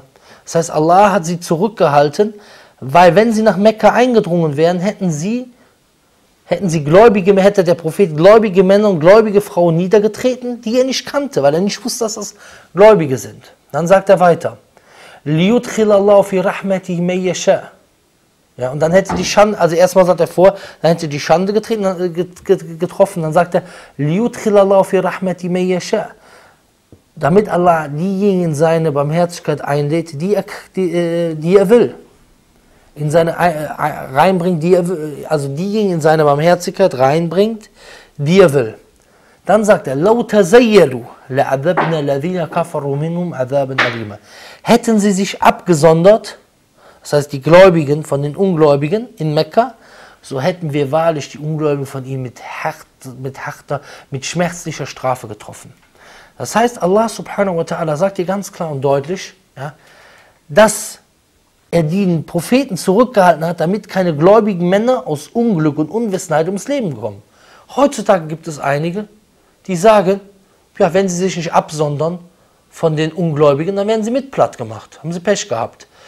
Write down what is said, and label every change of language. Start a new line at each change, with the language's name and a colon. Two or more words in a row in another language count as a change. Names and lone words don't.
German: Das heißt, Allah hat sie zurückgehalten, weil wenn sie nach Mekka eingedrungen wären, hätte der Prophet gläubige Männer und gläubige Frauen niedergetreten, die er nicht kannte, weil er nicht wusste, dass das Gläubige sind. Dann sagt er weiter,
Arabic: لِيُدْخِلَ فِي رَحْمَتِهِ مَن يَشَاءُ.
German: Ja, und dann hätte die Schande, also erstmal sagt er vor, dann hätte die Schande getroffen, dann sagt er,
Arabic: لِيُدْخِلَ فِي رَحْمَتِهِ مَن يَشَاءُ.
German: Damit Allah diejenigen in seine Barmherzigkeit einlädt, die er will. In seine reinbringt, also diejenigen in seine Barmherzigkeit reinbringt, die er will. Dann sagt er,
Arabic: لَوْ تَزَيَّلُوا لَعَذَبْنَا الَّذِينَ كَفَرُوا مِنْهُمْ عَذَابًا أَلِيمًا.
German: Hätten sie sich abgesondert, das heißt die Gläubigen von den Ungläubigen in Mekka, so hätten wir wahrlich die Ungläubigen von ihnen mit schmerzlicher Strafe getroffen. Das heißt,
Arabic: الله سبحانه وتعالى
German: sagt hier ganz klar und deutlich, ja, dass er den Propheten zurückgehalten hat, damit keine gläubigen Männer aus Unglück und Unwissenheit ums Leben kommen. Heutzutage gibt es einige, die sagen, ja, wenn sie sich nicht absondern von den Ungläubigen, dann werden sie mit platt gemacht, haben sie Pech gehabt.